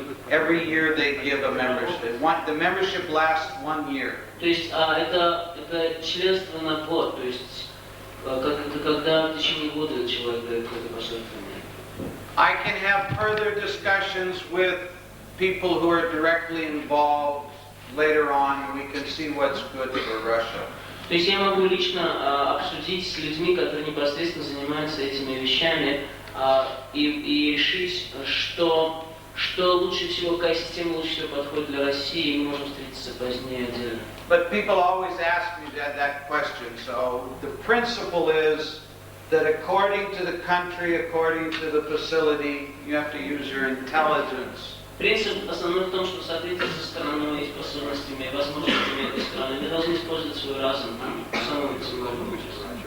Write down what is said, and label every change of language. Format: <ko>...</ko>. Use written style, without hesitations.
<en>Every year they give a membership. The membership lasts 1 year.</en> <ru>То есть это членство на год, то есть это когда в течение года человек дает какое-то пожертвование.</ru> <en>I can have further discussions with people who are directly involved later on, and we can see what's good for Russia.</en> <ru>То есть я могу лично обсудить с людьми, которые непосредственно занимаются этими вещами, и решить, что что лучше всего, какая система лучше всего подходит для России, и мы можем встретиться позднее отдельно.</ru> <en>But people always ask me that question. So the principle is that according to the country, according to the facility, you have to use your intelligence.</en> <ru>Принцип основной в том, что в соответствии со страной и способностями и возможностями этой страны мы должны использовать свой разум самым максимальным образом.</ru>